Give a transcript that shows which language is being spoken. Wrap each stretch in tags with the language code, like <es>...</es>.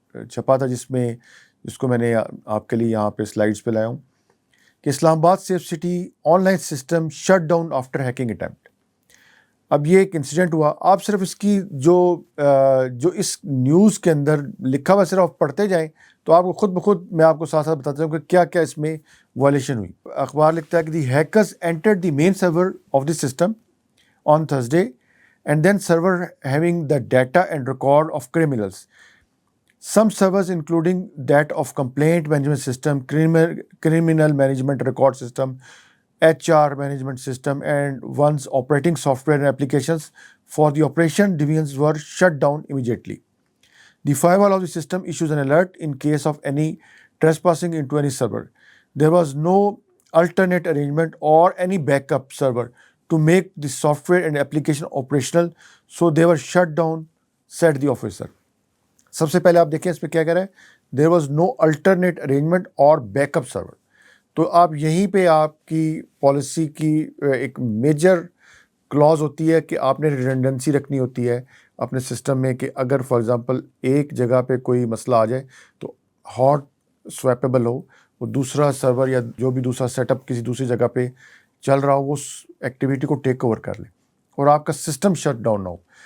<ur>چھپا تھا جس کو میں نے آپ کے لیے یہاں پہ سلائڈس پہ لایا ہوں کہ</ur> <en>Islamabad safe city online system shut down after hacking attempt.</en> <ur>اب یہ ایک انسیڈنٹ ہوا، آپ صرف اس کی جو اس نیوز کے اندر لکھا ہوا صرف آپ پڑھتے جائیں تو آپ کو خود بخود میں آپ کو ساتھ ساتھ بتاتا ہوں کہ کیا کیا اس میں وائلیشن ہوئی۔ اخبار لکھتا ہے کہ</ur> <en>The hackers entered the main server of the system on Thursday, and then server having the data and record of criminals. Some servers including that of complaint management system, criminal management record system, HR management system, and one's operating software and applications for the operation divisions were shut down immediately. The firewall of the system issues an alert in case of any trespassing into any server. There was no alternate arrangement or any backup server to make the software and application operational, so they were shut down, said the officer.</en> <ur>سب سے پہلے آپ دیکھیں اس پہ کیا کہہ رہا ہے,</ur> <en>there was no alternate arrangement or backup server.</en> <ur>تو آپ یہیں پہ آپ کی پالیسی کی ایک میجر کلاز ہوتی ہے کہ آپ نے ریڈنڈنسی رکھنی ہوتی ہے اپنے سسٹم میں, کہ اگر فار ایگزامپل ایک جگہ پہ کوئی مسئلہ آ جائے تو ہاٹ سویپیبل ہو, وہ دوسرا سرور یا جو بھی دوسرا سیٹ اپ کسی دوسری جگہ پہ چل رہا ہو, وہ اس ایکٹیویٹی کو ٹیک اوور کر لے اور آپ کا سسٹم شٹ ڈاؤن نہ ہو.</ur>